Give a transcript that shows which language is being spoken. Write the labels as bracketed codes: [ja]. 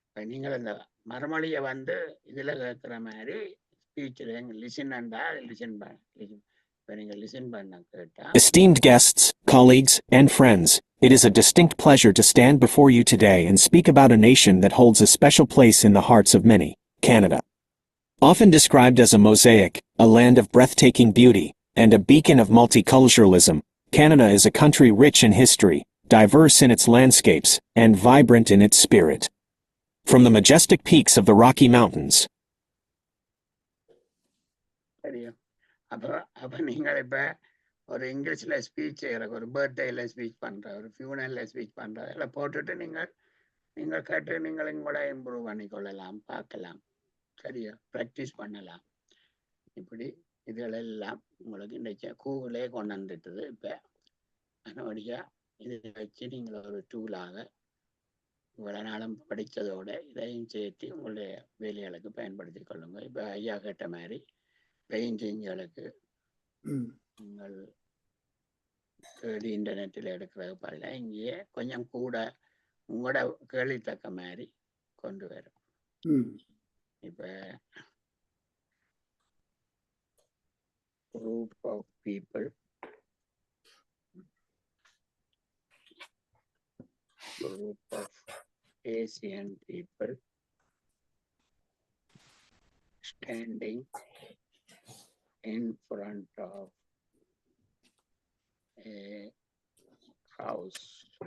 [ta] நீங்கள் இந்த மறுமொழிய வந்து இதுல கேட்கிற மாதிரி ஸ்பீச்ல லிசன் பண்ண நீங்க லிசன் பண்ண கேட்டா. [en] Esteemed guests, colleagues, and friends, it is a distinct pleasure to stand before you today and speak about a nation that holds a special place in the hearts of many, Canada. Often described as a mosaic, a land of breathtaking beauty, and a beacon of multiculturalism, Canada is a country rich in history, diverse in its landscapes, and vibrant in its spirit. From the majestic peaks of the Rocky Mountains. [ta] அப்ப நீங்கள் இப்ப ஒரு இங்கிலீஷ்ல speech செய்யற, ஒரு பர்த்டேல speech பண்ற, ஒரு ஃபியூனல்ல speech பண்ற, எல்லாம் போட்டுட்டு நீங்கள் கேட்டு நீங்கள் கூட இம்ப்ரூவ் பண்ணிக்கொள்ளலாம், பார்க்கலாம். சரியா, ப்ராக்டிஸ் பண்ணலாம். இப்படி இதுகளெல்லாம் உங்களுக்கு இந்த கூகுளே கொண்டு வந்துட்டுது. இப்ப அதனுடைய இதை வச்சு நீங்கள் ஒரு டூலாக இவ்வளவு நாளும் படித்ததோட இதையும் சேர்த்து உங்களுடைய வேலைகளுக்கு பயன்படுத்தி கொள்ளுங்க. இப்ப ஐயா கேட்ட மாதிரி பெயிண்டிங்களுக்கு நீங்கள் இன்டர்நெட்டில் எடுக்கிறது பதிலாக இங்கேயே கொஞ்சம் கூட உங்களோட கேள்வித்தக்க மாதிரி கொண்டு வரும். இப்ப [en] group of people Asian people standing in front of a house.